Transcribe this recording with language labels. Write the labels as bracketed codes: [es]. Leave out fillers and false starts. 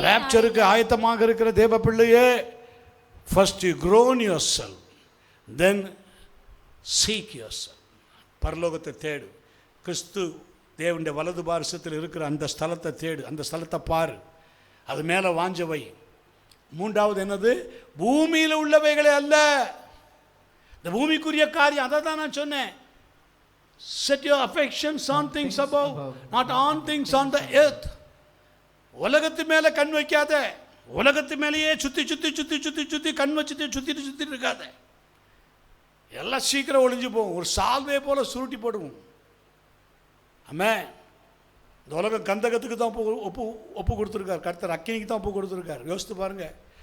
[ta] ராப்சருக்கு ஆயத்தமாக இருக்கிற தேவ பிள்ளையே, [en] first you crown yourself, [ta] then seek your self. பரலோகத்தை தேடு. கிறிஸ்து தேவனுடைய வலது பார்சத்தில் இருக்கிற அந்த ஸ்தலத்தை தேடு, அந்த ஸ்தலத்தை பாரு, அது மேலே வாஞ்ச வை. 3வது என்னது? பூமியில் உள்ளவைகளே அல்ல. இந்த பூமிக்குரிய காரியம், அதை தான் நான் சொன்னேன். [en] Set your affections on things above, not on things on the earth. [ta] உலகத்து மேலே கண் வைக்காத. உலகத்து மேலேயே சுற்றி சுற்றி சுற்றி சுற்றி சுற்றி கண் வச்சுட்டு சுற்றிட்டு சுற்றிட்டு இருக்காத. எல்லாம் சீக்கிரம் ஒளிஞ்சு போகும். ஒரு சால்வே போல சுருட்டி போடுவோம். ஆமே. இந்த உலகம் கந்தகத்துக்கு தான் ஒப்பு கொடுத்துருக்கார் கர்த்தர். அக்கினிக்கு தான் ஒப்பு கொடுத்துருக்கார். யோசித்து பாருங்கள்.